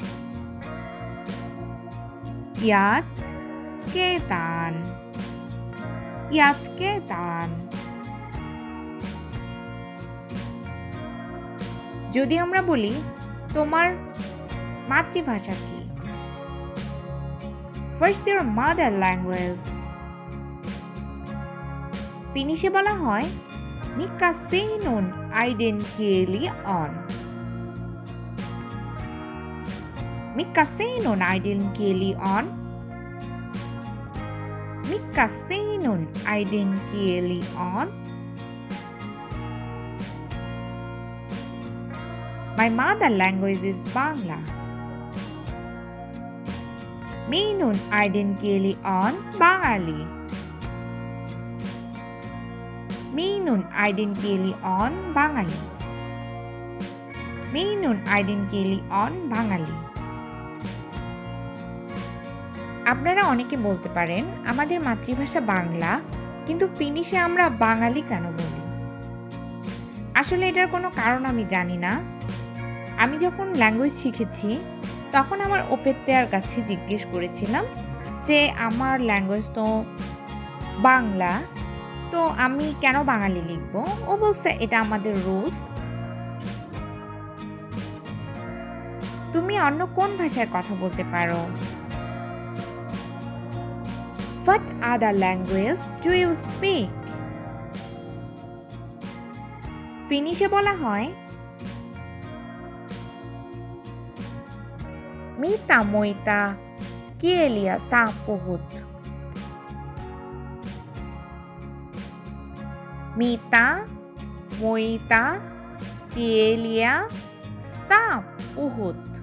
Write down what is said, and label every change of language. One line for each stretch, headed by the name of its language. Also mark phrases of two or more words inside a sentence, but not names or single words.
Bangla: ইয়াত কেতান। ইয়াত কেতান। যদি আমরা বলি তোমার মাতৃভাষা কি?
English: What's your mother language?
Bangla: ফিনিশে বলা হয়
Finnish: Mikä sinun äidinkieli on. Mikä sinun äidinkieli on? Mikä sinun äidinkieli on?
English: My mother language is Bangla.
Finnish: Minun äidinkieli on Bengali. Minun äidinkieli on Bengali. Minun äidinkieli on Bengali.
Bangla: আপনারা অনেকে বলতে পারেন আমাদের মাতৃভাষা বাংলা, কিন্তু ফিনিশে আমরা বাঙালি কেন বলি? আসলে এটার কোনো কারণ আমি জানি না। আমি যখন ল্যাঙ্গুয়েজ শিখেছি তখন আমার ওপেত্যার কাছে জিজ্ঞেস করেছিলাম যে আমার ল্যাঙ্গুয়েজ তো বাংলা, তো আমি কেন বাঙালি লিখব? ও বলছে এটা আমাদের রুলস। তুমি অন্য কোন ভাষায় কথা বলতে পারো?
English: What other language do you speak?
Bangla: ফিনিশে বলা হয়
Finnish: Mitä muita kieliä sä puhut? Mitä muita kieliä sä puhut?